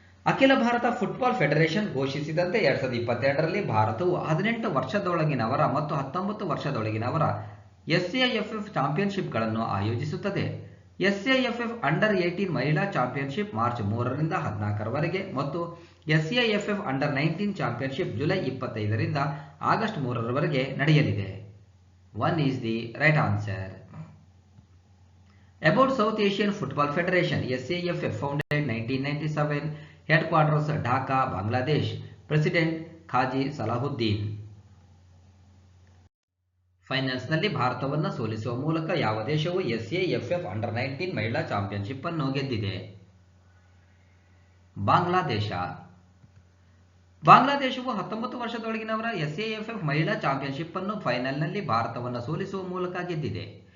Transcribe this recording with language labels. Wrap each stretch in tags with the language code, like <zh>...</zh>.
<kn>ಅಖಿಲ Bharat football federation ಘೋಷಿಸಿದಂತೆ 2022ರಲ್ಲಿ ಭಾರತವು 18 ವರ್ಷದೊಳಗಿನವರ ಮತ್ತು 19 ವರ್ಷದೊಳಗಿನವರ SAFF ಚಾಂಪಿಯನ್ಶಿಪ್ಗಳನ್ನು ಆಯೋಜಿಸುತ್ತದೆ. SAFF ಅಂಡರ್ 18 ಮಹಿಳಾ ಚಾಂಪಿಯನ್ಶಿಪ್ ಮಾರ್ಚ್ 3ರಿಂದ 14ರವರೆಗೆ ಮತ್ತು SAFF under 19 championship July 25ರಿಂದ August 3ರವರೆಗೆ ನಡೆಯಲಿದೆ.</kn> <en>1 is the right answer. About South Asian Football Federation, SAFF, founded 1997, headquarters Dhaka, Bangladesh, President Khaji Salahuddin.</en> <kn>ಫೈನಲ್ಸ್ನಲ್ಲಿ ಭಾರತವನ್ನು ಸೋಲಿಸುವ ಮೂಲಕ ಯಾವ ದೇಶವು SAFF ಅಂಡರ್ 19 ಮಹಿಳಾ ಚಾಂಪಿಯನ್ಶಿಪ್ ಅನ್ನು ಗೆದ್ದಿದೆ? ಬಾಂಗ್ಲಾದೇಶ. ಬಾಂಗ್ಲಾದೇಶವು 19 ವರ್ಷದೊಳಗಿನವರ SAFF ಮಹಿಳಾ ಚಾಂಪಿಯನ್ಶಿಪ್ ಅನ್ನು ಫೈನಲ್ನಲ್ಲಿ ಭಾರತವನ್ನು ಸೋಲಿಸುವ ಮೂಲಕ ಗೆದ್ದಿದೆ.</kn>